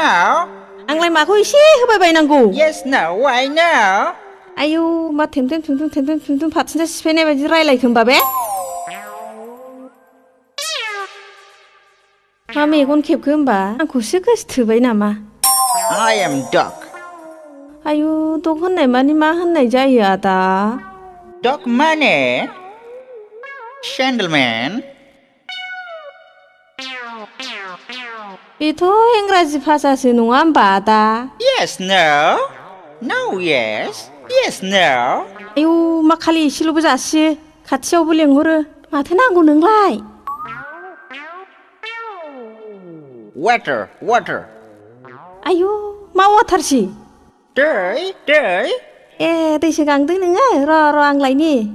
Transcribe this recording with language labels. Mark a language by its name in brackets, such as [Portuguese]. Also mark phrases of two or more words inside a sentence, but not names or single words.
[Bodo] आंलाय माखौ एसे होबाय बायनांगौ [English] yes no why no [Bodo] आयु मा थेमथेम फाथिना सिफायनाय बायदि रायलायखो होमबा बे मा मेगन खेबखो होमबा आंखौसो गोसोथोबाय नामा [English] I am dog [Bodo] आयु दग होननाय मानि मा होननाय जायो आदा [English] dog माने gentleman [Bodo] बेथ' इंराजि भाषासो नङा होमबा आदा [English] yes no yes no [Bodo] आयु मा खालि एसेल'बो जासियो खाथियावबो लेंहरो माथो नांगौ नोंलाय [English] water [Bodo] आयु मा वाटारसि दै ए दैसो गांदों नोङो र' आं लायनि